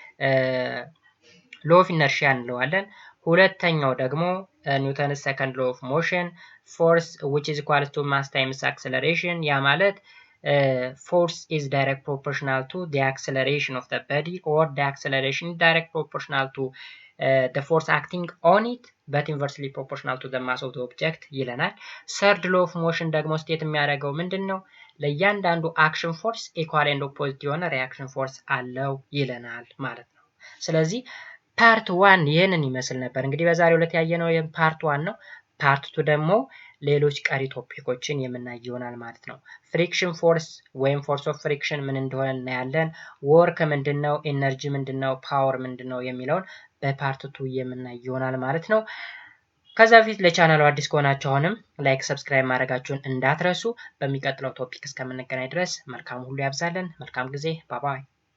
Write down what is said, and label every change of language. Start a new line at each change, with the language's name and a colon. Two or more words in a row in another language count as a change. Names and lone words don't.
English: law of inertia
Amharic: እንለዋለን። ሁለተኛው ደግሞ
English: Newton's second law of motion force which is equal to mass times acceleration
Amharic: ያ ማለት
English: force is direct proportional to the acceleration of the body or the acceleration is direct proportional to the force acting on it but inversely proportional to the mass of the object ይለናል። third law of motion
Amharic: ደግሞ ስቴት የሚያደርገው ምንድነው? ለእያንዳንዱ
English: action force equal and opposite
Amharic: የሆነ
English: reaction force
Amharic: አለው ይለናል ማለት ነው። ስለዚህ ፓርት 1 ይሄንን ይመስል ነበር። እንግዲህ በዛሬው ዕለት ያየነው ፓርት 1 ነው። ፓርት 2 ደግሞ ሌሎች ቀሪ ቶፒኮችን የምናይ ይሆናል ማለት ነው።
English: friction force
Amharic: ወይም
English: force of friction
Amharic: ምን እንደሆነ እናያለን። ወርክ ምንድነው፣ ኤነርጂ ምንድነው፣ ፓወር ምንድነው የሚለውን በፓርት 2 የምናይ ይሆናል ማለት ነው። ከዛ በፊት ለቻናሉ አዲስ ከሆናችሁ አሁንም
English: like subscribe
Amharic: ማድረጋችሁን እንዳትረሱ። በሚቀጥለው ቶፒክ እስከምንገናኝ ድረስ መልካም ሁሉ ያብዛልን። መልካም ጊዜ።
English: bye bye።